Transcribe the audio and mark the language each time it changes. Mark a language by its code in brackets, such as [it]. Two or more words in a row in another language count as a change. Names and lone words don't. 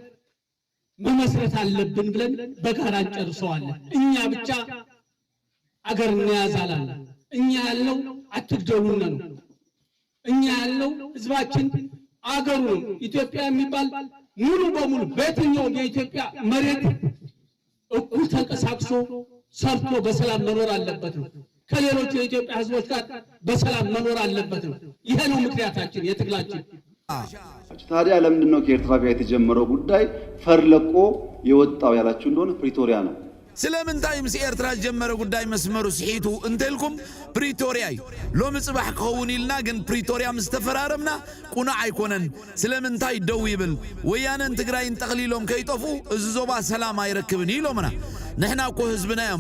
[am] መመስረት አለብን ብለን በጋራ እንጨርሰዋለን። እኛ ብቻ አገር እንያዛለን። እኛ ያለው አትግደሉን ነው። እኛ ያለው ህዝባችን አገሩ ነው። ኢትዮጵያ የሚባል ሙሉ በሙሉ በየትኛውም የኢትዮጵያ መሬት እኩል ተንቀሳቅሶ ሰርቶ በሰላም መኖር አለበት ነው። ከሌሎች የኢትዮጵያ ህዝቦች ጋር በሰላም መኖር አለበት ነው። ይሄ ነው ምክንያታችን፣ የትግላችን። ታዲያ ለምንድን ነው ከኤርትራ ጋር የተጀመረው ጉዳይ ፈርለቆ የወጣው ያላችሁ እንደሆነ ፕሪቶሪያ ነው። [ti] ስለምንታይ ምስ ኤርትራ ጀመረ ጉዳይ መስመሩ ስሒቱ እንተልኩም ፕሪቶሪያ እዩ ሎሚ ጽባሕ ክኸውን ኢልና ግን ፕሪቶሪያ ምስ ተፈራረምና ቁኑዕ ኣይኮነን። ስለምንታይ ደው ይብል ወያነን ትግራይን ጠቕሊሎም ከይጠፉ እዚ ዞባ ሰላም ኣይረክብን ኢሎምና ንሕና እኮ ህዝብና እዮም